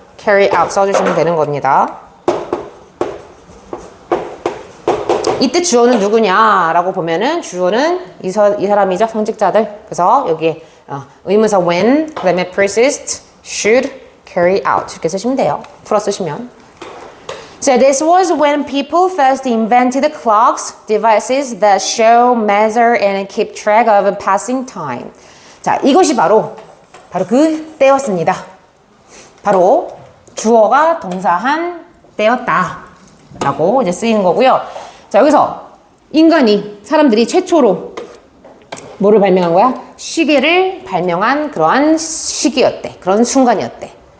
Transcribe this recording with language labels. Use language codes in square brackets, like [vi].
[ko] carry out 써주시면 되는 겁니다. 이때 주어는 누구냐라고 보면은 주어는 이 사람이죠. 성직자들. 그래서 여기에 의문사 when, 그 다음에 persist, should, carry out 이렇게 쓰시면 돼요. 풀어 쓰시면. [en] So this was when people first invented clocks, devices that show, measure, and keep track of passing time. [ko] 자, 이것이 바로 그 때였습니다. 바로 주어가 동사한 때였다라고 이제 쓰이는 거고요. 자, 여기서 사람들이 최초로 뭐를 발명한 거야? 시계를 발명한 그러한 시기였대. 그런 순간이었대.